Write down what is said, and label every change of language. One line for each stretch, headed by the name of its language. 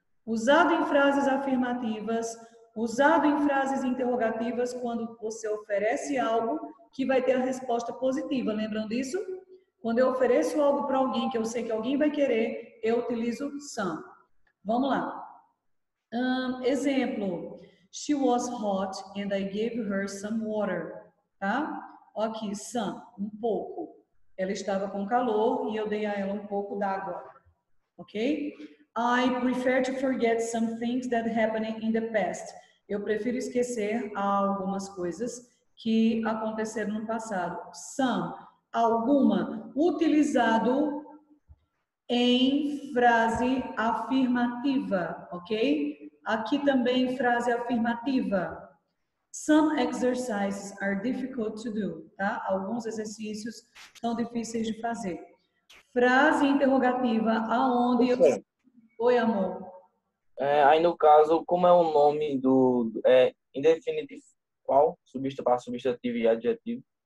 Portuguese: Usado em frases afirmativas, usado em frases interrogativas quando você oferece algo que vai ter a resposta positiva. Lembram disso? Quando eu ofereço algo para alguém que eu sei que alguém vai querer, eu utilizo some. Vamos lá. Exemplo.
English: She was hot and I gave her some water.
Portuguese: Tá? Aqui, some, um pouco. Ela estava com calor e eu dei a ela um pouco d'água. Ok?
English: I prefer to forget some things that happened in the past.
Portuguese: Eu prefiro esquecer algumas coisas que aconteceram no passado. Some, alguma, utilizado em frase afirmativa, ok? Aqui também frase afirmativa.
English: Some exercises are difficult to do, tá?
Portuguese: Alguns exercícios são difíceis de fazer. Frase interrogativa, aonde eu... Oi, amor. Aí no caso, como é o nome do indefinitivo, qual? Substantivo e adjetivo?